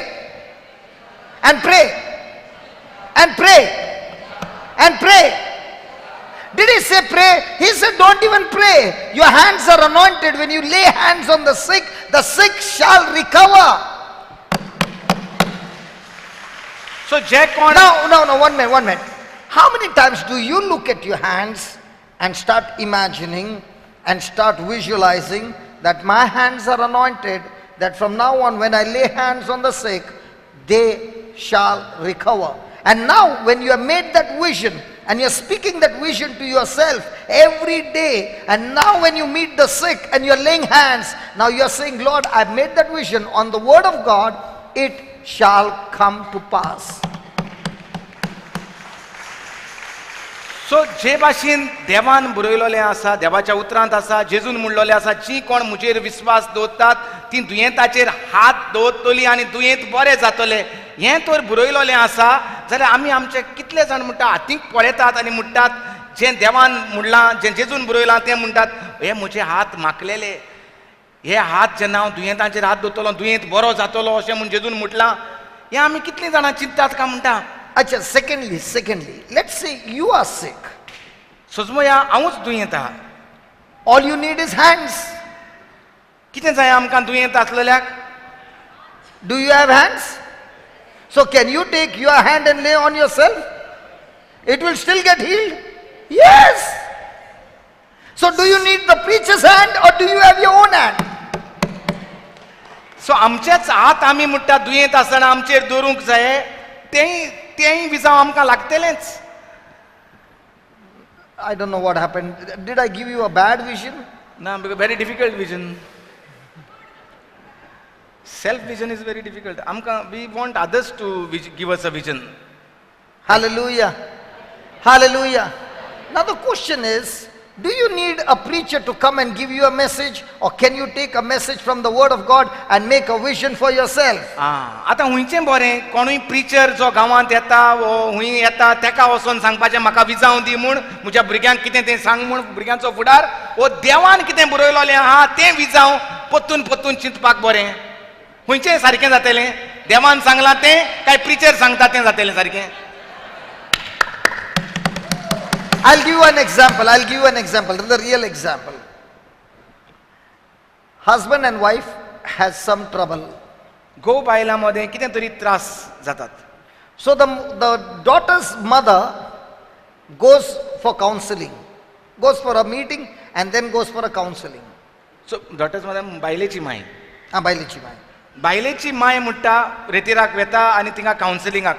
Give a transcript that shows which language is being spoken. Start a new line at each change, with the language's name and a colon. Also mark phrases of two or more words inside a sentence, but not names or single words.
English: And pray. And pray. And pray. Did he say pray? He said don't even pray. Your hands are anointed. When you lay hands on the sick shall recover.
Konkani: So जे कोण
English: No, 1 minute. How many times do you look at your hands and start imagining and start visualizing that my hands are anointed, that from now on when I lay hands on the sick, they shall recover. And now when you have made that vision and you're speaking that vision to yourself every day, and now when you meet the sick and you're laying hands, now you're saying, Lord, I've made that vision on the word of God, it shall come to pass.
Konkani: सो जे भाशेन देवान बरयलोलें आसा, देवाच्या उतरांत आसा, जेजून म्हणलोलें आसा, जी कोण म्हजेर विस्वास दवरतात ती दुयेंताचेर हात दवरतली आनी दुयेंत बरें जातलें, हें तर बरयलोलें आसा, जाल्यार आमी आमचे कितले जाण म्हणटा हातीक पळयतात आनी म्हणटात जें देवान म्हणलां, जें जेजून बरयलां तें म्हणटात हे म्हजे हात माखलेले, हे हात जेन्ना हांव दुयेंतांचेर हात दवरतलो दुयेंत बरो जातलो अशें म्हूण जेजून म्हटलां, हें आमी कितलीं जाणां चिंततात काय म्हणटा.
English: Acha, secondly, let's say you are sick.
Konkani: सोजमोया हांवूच दुयेंत आहा.
English: All you need is hands.
Konkani: कितें जाय आमकां दुयेंत आसलेल्याक?
English: Do you have hands? So can you take your hand and lay on yourself? It will still get healed. Yes. So do you need the preacher's hand or do you have your own hand?
Konkani: सो आमचेच हात आमी म्हणटा दुयेंत आसतना आमचेर दवरूंक जाय, तेंय विजाव आमकां लागतलेंच.
English: I don't know what happened. Did I give you a bad vision? ना, very difficult vision. Self vision is very difficult. आमकां we want others to give us a vision. Hallelujah. Hallelujah. Now the question is, do you need a preacher to come and give you a message, or can you take a message from the word of God and make a vision for yourself?
Konkani: आतां हुंयचें बरें, कोणूय प्रिचर जो गांवांत येता वो हुंय येता तेका वचोन सांगपाचें म्हाका विजाव दी म्हूण, म्हज्या भुरग्यांक कितें तें सांग म्हूण भुरग्यांचो फुडार, वो देवान कितें बरयलोलें आहा तें विजाव परतून परतून चिंतपाक बरें. हुंयचें सारकें जातलें, देवान सांगलां तें काय प्रिचर सांगता तें जातलें सारकें.
English: I'll give you an example, the real example. Husband and wife has some trouble.
Konkani: घोव बायलां मदें कितें तरी त्रास जातात.
English: So the daughter's mother goes for counseling, goes for a meeting and then goes for a counseling.
Konkani: सो डॉटर्स मदें बायलेची माय, Bailichi Mai. बायलेची माय म्हणटा रेतीराक वेता आनी तिंगा कावन्सिलिंगाक.